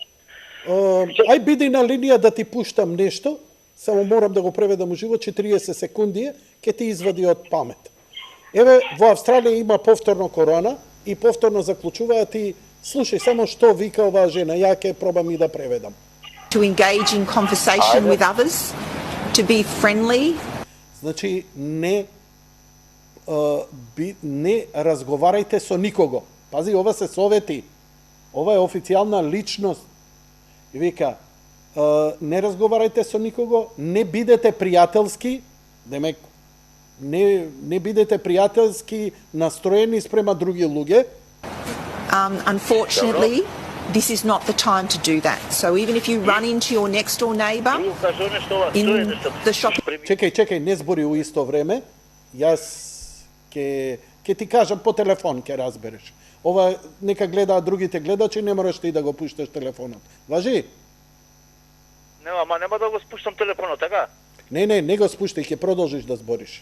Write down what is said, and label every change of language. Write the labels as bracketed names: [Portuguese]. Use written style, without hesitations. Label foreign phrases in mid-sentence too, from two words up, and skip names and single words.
[Macedonian] Ај биди на линија да ти пуштам нешто, само морам да го преведам уживо, 40 секунди, ќе ти извади од памет. Еве, во Австралија има повторно корона и повторно заклучуваат и слушај само што вика оваа жена, ја ќе пробам и да преведам. [English] To engage in conversation with others, to be friendly. [Macedonian] Значи, не разговарајте со никого. Пази, ова се совети. Ова е официјална личност. И вика, не разговарајте со никого, не бидете пријателски, демек, не бидете пријателски настроени спрема други луѓе. [English] Unfortunately, this is not the time to do that. So even if you run into your next door neighbor in the shopping... [Macedonian] Чекај, не збори у исто време. Јас ќе ти кажам по телефон, ќе разбереш. Ова нека гледаат другите гледачи, не мораш ти да го пушташ телефонот. Важи? Нема да го спуштам телефонот, така? Не го спуштај, ќе продолжиш да збориш.